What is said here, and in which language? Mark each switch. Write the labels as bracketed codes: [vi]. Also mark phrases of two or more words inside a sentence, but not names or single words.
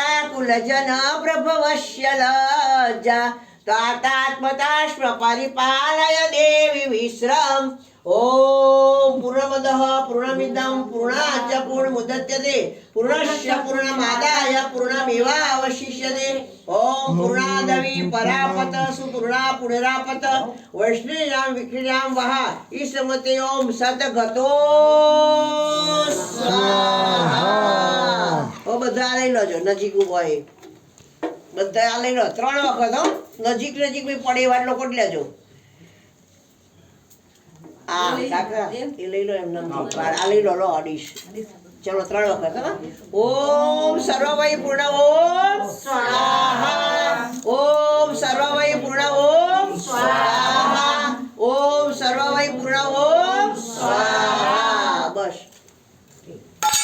[sa] कुलजन प्रभवस्य लज्जा तातात्मताश्व परिपालय देवी विश्रम ओम पूर्णमदः पूर्णमिदं पूर्णाच्च पूर्णमुदच्यते पूर्णस्य पूर्णमादाय पूर्णमेवावशिष्यते ओम पूर्णादवि परापत सुपूर्णा पुनरापत वैष्णव्यां विक्रियां वः ईशमते ओम सद्गतो [gu] स्वाहा ओ બધા લઈ લેજો નજીક ઉભો હોય બધા આ લઈ લો 3 વખત હો નજીક નજીક બી પડે એવા લોકો જ લેજો કાકા એ લઈ લો એમ નામ આ લઈ લો લો અડીશ ચલો 3 વખત હા [sa] ઓમ સર્વમય પૂર્ણ ઓમ સ્વાહા ઓમ સર્વમય પૂર્ણ ઓમ સ્વાહા ઓમ સર્વમય પૂર્ણ ઓમ સ્વાહા [gu] બસ